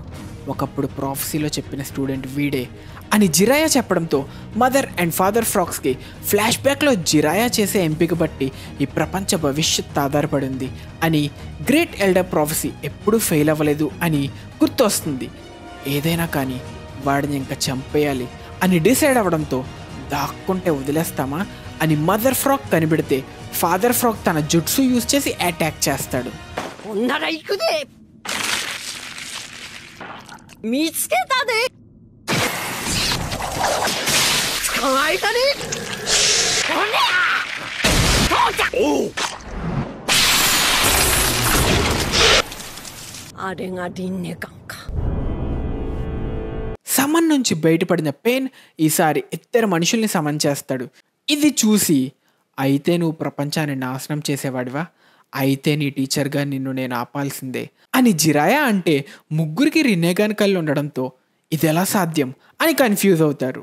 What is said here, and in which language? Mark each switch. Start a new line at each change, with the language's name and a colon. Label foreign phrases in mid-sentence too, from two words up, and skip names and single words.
Telugu: ఒకప్పుడు ప్రాఫెసీలో చెప్పిన స్టూడెంట్ వీడే అని జిరాయా చెప్పడంతో
English: mother and father
Telugu: ఫ్రాక్స్కి ఫ్లాష్ బ్యాక్లో జిరాయా చేసే ఎంపిక బట్టి ఈ ప్రపంచ భవిష్యత్ ఆధారపడింది అని,
English: great elder prophecy
Telugu: ఎప్పుడూ ఫెయిల్ అవ్వలేదు అని గుర్తొస్తుంది. ఏదైనా కానీ వాడిని ఇంకా చంపేయాలి అని డిసైడ్ అవ్వడంతో దాక్కుంటే వదిలేస్తామా అని మదర్ ఫ్రాక్ కనిపెడితే ఫాదర్ ఫ్రాక్ తన జుట్సు యూజ్ చేసి అటాక్ చేస్తాడు.
Japanese: なら行くで見つけたで捕まえたねおりゃ父ちゃんおうあれがリンネガンか
Telugu: సమన్ నుంచి బయటపడిన పెయిన్ ఈసారి ఇద్దరు మనుషుల్ని సమన్ చేస్తాడు. ఇది చూసి అయితే నువ్వు ప్రపంచాన్ని నాశనం చేసేవాడివా, అయితే నీ టీచర్గా నిన్ను నేను ఆపాల్సిందే అని జిరాయా అంటే ముగ్గురికి రినేగాన్ కళ్ళు ఉండడంతో ఇది ఎలా సాధ్యం అని కన్ఫ్యూజ్ అవుతారు.